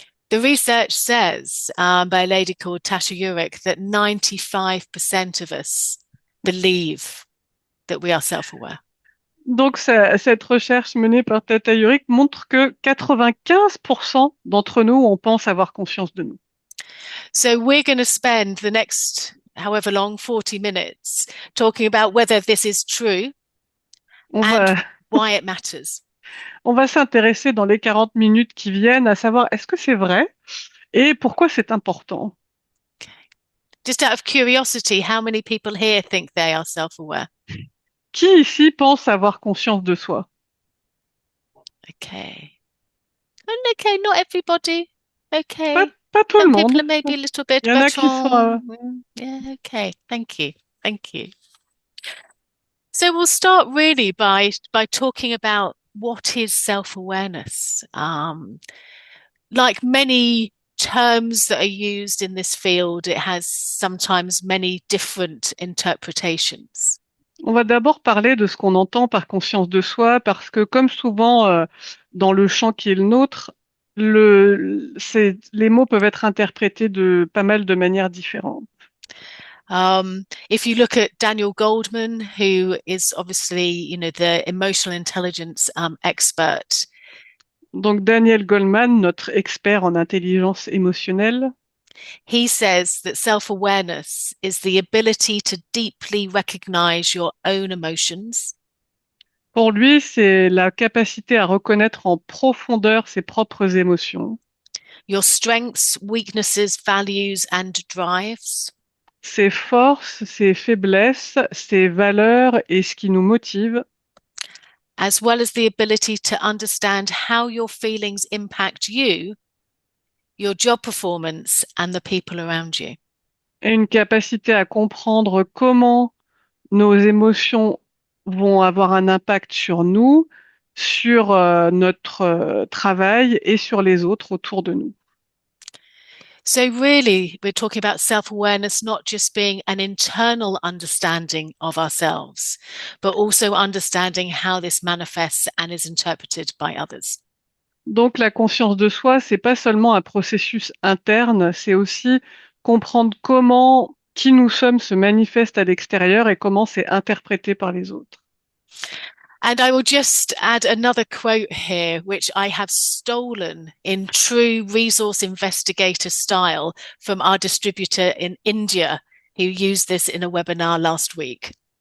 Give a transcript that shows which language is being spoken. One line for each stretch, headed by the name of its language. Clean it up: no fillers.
English: The research says by a lady called Tasha Eurich that 95% of us believe that we are self-aware.
French: Donc, cette recherche menée par Tata Yurik montre que 95% d'entre nous, on pense avoir conscience de nous.
English: So we're going to spend the next however long, 40 minutes, talking about whether this is true
French: On
English: and
French: va,
English: why it matters.
French: on va s'intéresser dans les 40 minutes qui viennent à savoir est-ce que c'est vrai et pourquoi c'est important.
English: Okay. Just out of curiosity, how many people here think they are self-aware?
French: Qui ici pense avoir conscience de soi?
English: Okay. And okay, not everybody.
French: Pas,
English: Okay.
French: pas tout le
English: Some people
French: monde.
English: are maybe a little bit,
French: Il y en a
English: but
French: qui sont...
English: yeah, okay. Thank you. Thank you. So we'll start really by talking about what is self-awareness. Like many terms that are used in this field, it has sometimes many different interpretations.
French: On va d'abord parler de ce qu'on entend par conscience de soi, parce que comme souvent dans le champ qui est le nôtre, les mots peuvent être interprétés de pas mal de manières différentes.
English: If you look at Daniel Goldman, who is obviously, the emotional intelligence expert,
French: Donc Daniel Goleman, notre expert en intelligence émotionnelle,
English: he says that self-awareness is the ability to deeply recognize your own emotions,
French: pour lui, c'est la capacité à reconnaître en profondeur ses propres émotions,
English: your strengths, weaknesses, values, and drives,
French: ses forces, ses faiblesses, ses valeurs et ce qui nous motive,
English: as well as the ability to understand how your feelings impact you, your job performance, and the people around you.
French: et une capacité à comprendre comment nos émotions vont avoir un impact sur nous, sur notre travail et sur les autres autour de nous.
English: So, really, we're talking about self awareness not just being an internal understanding of ourselves, but also understanding how this manifests and is interpreted by others.
French: Donc la conscience de soi, c'est pas seulement un processus interne, c'est aussi comprendre comment qui nous sommes se manifeste à l'extérieur et comment c'est interprété par les autres.
English: And I will just add another quote here, which I have stolen in true resource investigator style from our distributor in India, who used this in a webinar last week.